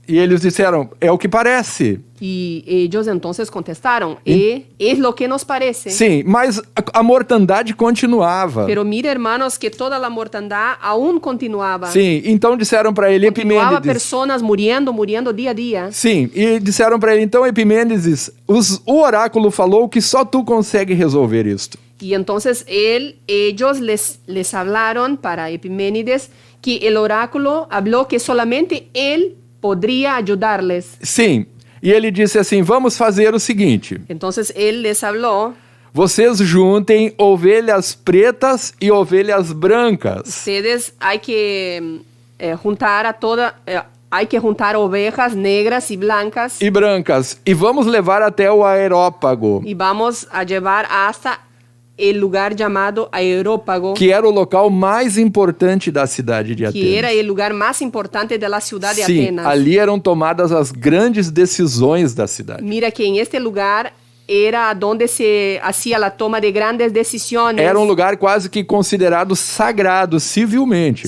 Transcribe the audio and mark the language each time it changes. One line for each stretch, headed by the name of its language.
Portuguese: E eles disseram, é o que parece.
Spanish: Y ellos entonces contestaron, es lo que nos parece.
Portuguese: Sim, mas a mortandade continuava.
Spanish: Pero mira, hermanos, que toda la mortandad aún continuaba.
Portuguese: Sim, então disseram para ele,
Spanish: Continuaba
Portuguese: Epimênides.
Spanish: personas muriendo día a día.
Portuguese: Sim, e disseram para ele, então, Epimênides, o oráculo falou que só tu consegue resolver isto.
Spanish: Y entonces ellos les hablaron para Epiménides que el oráculo habló que solamente él podría ayudarles.
Portuguese: Sim, E ele disse assim, vamos fazer o seguinte,
Spanish: Entonces él les habló,
Portuguese: vocês juntem ovelhas pretas e ovelhas brancas.
Spanish: ustedes hay que juntar a toda, hay que juntar ovejas negras y blancas
Portuguese: E vamos levar até o aerópago,
Spanish: y vamos a llevar hasta el lugar llamado Aerópago,
Portuguese: que era o local mais importante da cidade de
Spanish: que era
Portuguese: Atenas.
Spanish: el lugar más importante de la ciudad de
Portuguese: Sim,
Spanish: Atenas.
Portuguese: ali eram tomadas as grandes decisões da cidade.
Spanish: Mira que en este lugar era donde se hacía la toma de grandes decisiones.
Portuguese: Era um lugar quase que considerado sagrado civilmente.